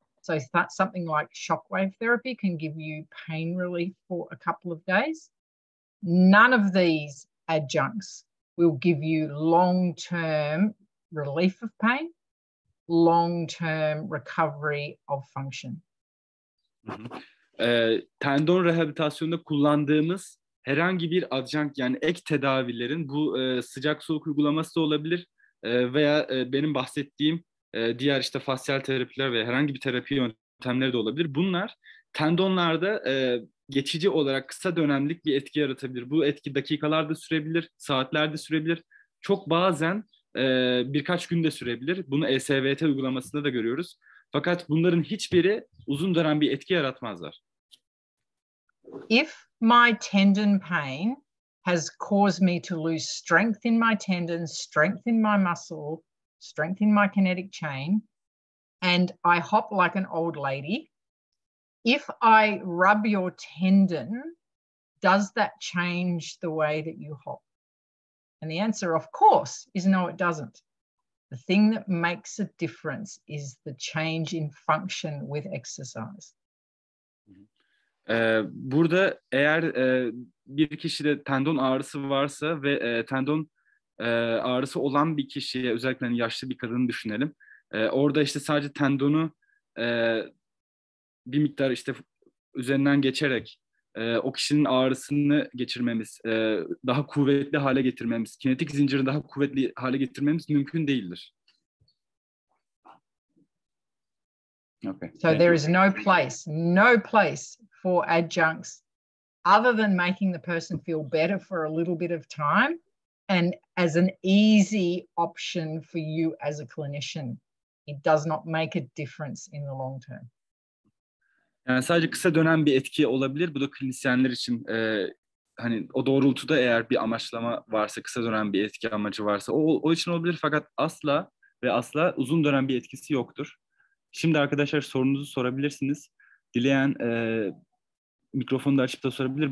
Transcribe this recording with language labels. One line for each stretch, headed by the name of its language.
English: So something like shockwave therapy can give you pain relief for a couple of days. None of these adjuncts will give you long-term relief of pain, long-term recovery of function.
Turkish: Tendon rehabilitasyonunda kullandığımız herhangi bir adjunct yani ek tedavilerin bu sıcak soğuk uygulaması da olabilir veya benim bahsettiğim diğer işte fasyal terapiler ve herhangi bir terapi yöntemleri de olabilir. Bunlar tendonlarda geçici olarak kısa dönemlik bir etki yaratabilir. Bu etki dakikalarda sürebilir, saatlerde sürebilir. Çok bazen birkaç günde sürebilir. Bunu ESVT uygulamasında da görüyoruz. Fakat bunların hiçbiri uzun dönem bir etki yaratmazlar.
English: If my tendon pain has caused me to lose strength in my tendons, strength in my muscle, strength in my kinetic chain, and I hop like an old lady, if I rub your tendon, does that change the way that you hop? And the answer, of course, is no, it doesn't. The thing that makes a difference is the change in function with exercise.
Turkish: Burada eğer bir kişide tendon ağrısı varsa ve tendon ağrısı olan bir kişiye, özellikle hani yaşlı bir kadını düşünelim. Orada işte sadece tendonu bir miktar işte üzerinden geçerek o kişinin ağrısını geçirmemiz, daha kuvvetli hale getirmemiz, kinetik zinciri daha kuvvetli hale getirmemiz mümkün değildir.
English: Okay. So there is no place for adjuncts other than making the person feel better for a little bit of time and as an easy option for you as a clinician. It does not make a difference in the long term.
Turkish: Yani sadece kısa dönem bir etki olabilir. Bu da klinisyenler için hani o doğrultuda eğer bir amaçlama varsa, kısa dönem bir etki amacı varsa o için olabilir, fakat asla ve asla uzun dönem bir etkisi yoktur. Şimdi arkadaşlar sorunuzu sorabilirsiniz. Dileyen mikrofonu da açıp da sorabilir.